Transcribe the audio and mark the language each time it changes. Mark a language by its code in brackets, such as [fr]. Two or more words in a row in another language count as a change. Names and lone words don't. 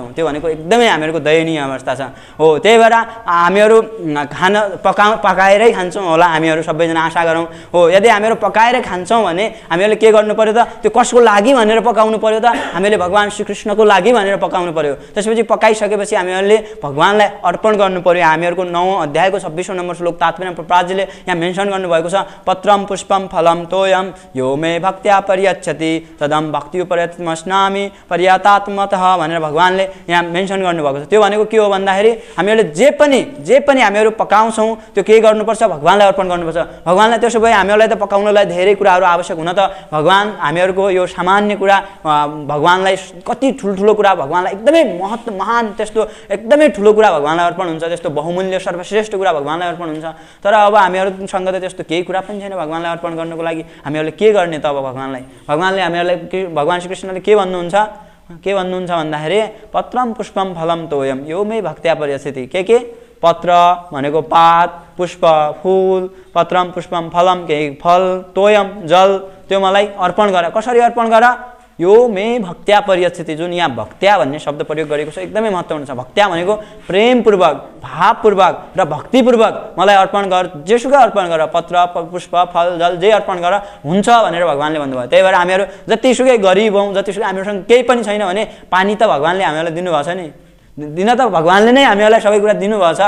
[ne] त्यो भनेको एकदमै हामीहरूको दयनीय अवस्था छ। हो, त्यही भएर हामीहरू खाना पकाएरै खान्छौँ होला, हामीहरू सबैजना आशा गरौँ। हो, यदि हामीहरू पकाएर खान्छौँ भने हामीहरूले के गर्नु पर्यो त, त्यो कसको लागि भनेर पकाउनु पर्यो त, हामीले भगवान श्रीकृष्णको लागि भनेर पकाउनु पर्यो। त्यसपछि पकाइसकेपछि हामीहरूले भगवानलाई अर्पण गर्नु पर्यो। हामीहरूको 9औं अध्यायको 26औं नम्बर श्लोक तात्पर्य प्रभुपादजीले यहाँ मेन्सन गर्नुभएको छ, [sa] पत्रम पुष्पम फलम तोयम यो मे भक्त्या परियच्छति तदम भक्त्युपरयत्मस्नामि पर्यातात्मतः [ne] भनेर भगवानले यहाँ मेन्सन गर्नुभएको छ। त्यो भनेको के हो भन्दाखेरि हामीहरूले जे पनि हामीहरू पकाउँछौँ त्यो के गर्नुपर्छ, भगवानलाई अर्पण गर्नुपर्छ। भगवानलाई त्यसो भए हामीहरूलाई त पकाउनलाई धेरै कुराहरू आवश्यक हुन त भगवान हामीहरूको यो सामान्य कुरा भगवानलाई कति ठुल्ठुलो कुरा भगवानलाई एकदमै महान त्यस्तो एकदमै ठुलो कुरा भगवानलाई अर्पण हुन्छ, त्यस्तो बहुमूल्य सर्वश्रेष्ठ कुरा भगवानलाई अर्पण हुन्छ। तर अब हामीहरूसँग त त्यस्तो केही कुरा पनि छैन भगवानलाई अर्पण गर्नको लागि। हामीहरूले के गर्ने त अब भगवानले हामीहरूलाई भगवान श्रीकृष्णले के भन्नुहुन्छ भन्दाखेरि [sa] पत्रम पुष्पम फलम तोयम यो मे भक्त्या परियच्छति। [ne] के पत्र भनेको पात, पुष्प फूल, [sa] पत्रम पुष्पम फलम [ne] केही फल, तोयम जल, त्यो मलाई अर्पण गर। कसरी अर्पण गर, [sa] यो मे भक्त्या परियच्छति। [ne] जुन यहाँ भक्त्या भन्ने शब्द प्रयोग गरेको छ एकदमै महत्त्वपूर्ण छ। भक्त्या भनेको प्रेमपूर्वक, भावपूर्वक र भक्तिपूर्वक मलाई अर्पण गर, जेसुकै अर्पण गर, पत्र पुष्प फल जल जे अर्पण गर हुन्छ भनेर भगवानले भन्नुभयो। त्यही भएर हामीहरू जतिसुकै गरिब हौँ, जतिसुकै हामीहरूसँग केही पनि छैन भने पानी त भगवानले हामीलाई दिनुभएको छ नि, दिन त भगवानले नै हामीहरूलाई सबै कुरा दिनुभएको छ।